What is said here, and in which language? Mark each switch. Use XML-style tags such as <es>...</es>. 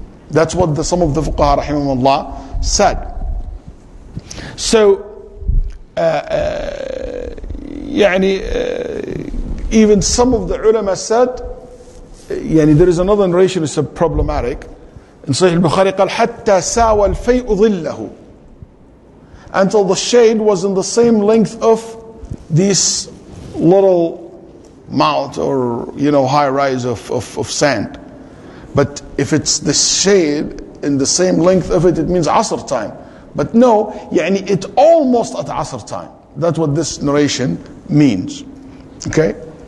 <en>That's what some of the fuqaha rahimahumullah said. So, even some of the ulama said, there is another narration, it's problematic.</en> <ar>In Sahih al-Bukhari, قال حتى ساوى الفيء ظله.</ar> <en>Until the shade was in the same length of this little mount or high rise of sand. But if it's the shade in the same length of it, it means Asr time. But no, it's almost at Asr time. That's what this narration means. Okay?</en>